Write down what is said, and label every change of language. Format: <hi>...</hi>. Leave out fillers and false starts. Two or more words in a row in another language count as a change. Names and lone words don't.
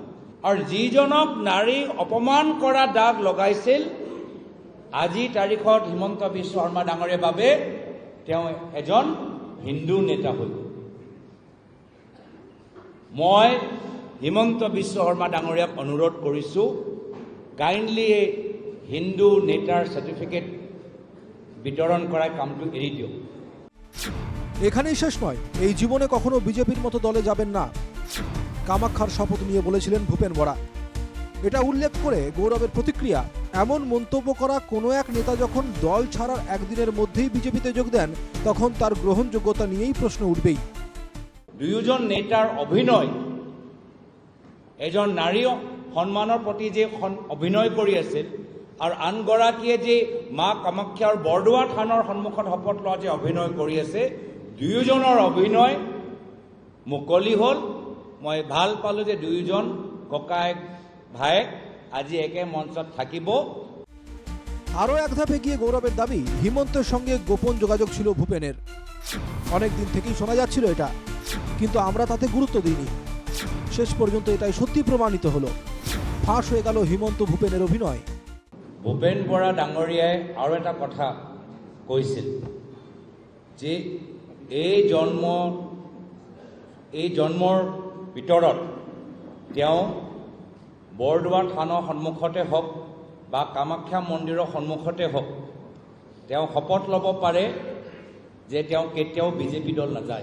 <as>আৰু যিজনক নাৰী অপমান কৰা দাগ লগাইছিল, আজি তাৰিখত হিমন্ত বিশ্ব শৰ্মা ডাঙৰীয়াৰ বাবে তেওঁ এজন হিন্দু নেতা হ'ল। মই হিমন্ত বিশ্ব শৰ্মা ডাঙৰীয়াক অনুৰোধ কৰিছোঁ, কাইণ্ডলি এই হিন্দু নেতাৰ চাৰ্টিফিকেট বিতৰণ কৰাৰ কামটো এৰি দিয়ক।</as> <bn>এখানেই শেষ নয়, এই জীবনে কখনো বিজেপির মতো দলে যাবেন না, কামাখ্যার শপথ নিয়ে বলেছিলেন ভূপেন বরা। এটা উল্লেখ করে গৌরবের প্রতিক্রিয়া, এমন মন্তব্য করা কোনো এক নেতা যখন দল ছাড়ার একদিনের মধ্যেই বিজেপিতে যোগ দেন, তখন তার গ্রহণযোগ্যতা নিয়েই প্রশ্ন উঠবেই।</bn> <as>দুয়োজন নেতাৰ অভিনয়, এজন নাৰী সন্মানৰ প্ৰতি যে অভিনয় কৰি আছিল আৰু আনগৰাকীয়ে যে মা কামাখ্যাৰ বৰদোৱা থানৰ সন্মুখত শপত লোৱা যে অভিনয় কৰি আছে, দুয়োজনৰ অভিনয় মুকলি হ'ল। মই ভাল পালোঁ যে দুয়োজন ককায়েক ভায়েক আজি একে মঞ্চত থাকিব।</as> <bn>আরও এক ধাপ এগিয়ে গৌরবের দাবি, হিমন্তের সঙ্গে গোপন যোগাযোগ ছিল ভূপেনের। অনেক দিন থেকেই শোনা যাচ্ছিল এটা, কিন্তু আমরা তাতে গুরুত্ব দিইনি। শেষ পর্যন্ত এটাই সত্যি প্রমাণিত হলো। ফাঁস হয়ে গেল হিমন্ত ভূপেনের অভিনয়।</bn> <as>ভূপেন বৰা ডাঙৰীয়াই আৰু এটা কথা কৈছিল যে এই জন্মৰ ভিতৰত তেওঁ বৰদোৱা থানৰ সন্মুখতে হওক বা কামাখ্যা মন্দিৰৰ সন্মুখতে হওক, তেওঁ শপত ল'ব পাৰে যে তেওঁ কেতিয়াও বিজেপি দল নাযায়।</as>